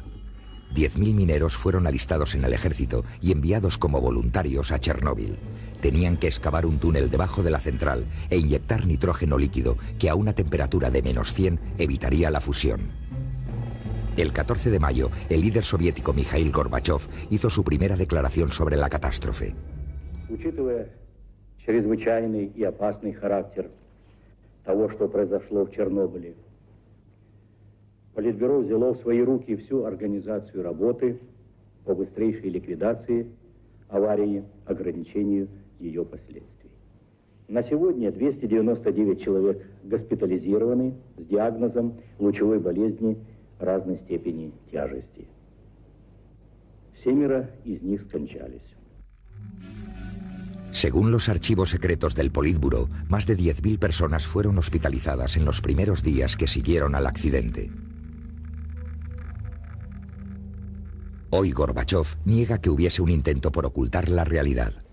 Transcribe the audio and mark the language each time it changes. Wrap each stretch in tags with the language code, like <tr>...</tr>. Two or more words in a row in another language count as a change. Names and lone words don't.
<es>10.000 mineros fueron alistados en el ejército y enviados como voluntarios a Chernóbil. Tenían que excavar un túnel debajo de la central e inyectar nitrógeno líquido que a una temperatura de -100 evitaría la fusión. El 14 de mayo, el líder soviético Mikhail Gorbachev hizo su primera declaración sobre la catástrofe.</es> <ru>Учитывая чрезвычайный и опасный характер того, что произошло в Чернобыле, Политбюро взяло в свои руки всю организацию работы по быстрейшей ликвидации аварии, ограничению ее последствий. На сегодня 299 человек госпитализированы с диагнозом лучевой болезни разной степени тяжести. 7 из них скончались.</ru> <es>Según los archivos secretos del Politburo, más de 10.000 personas fueron hospitalizadas en los primeros días que siguieron al accidente. Hoy Gorbachev niega que hubiese un intento por ocultar la realidad.</es>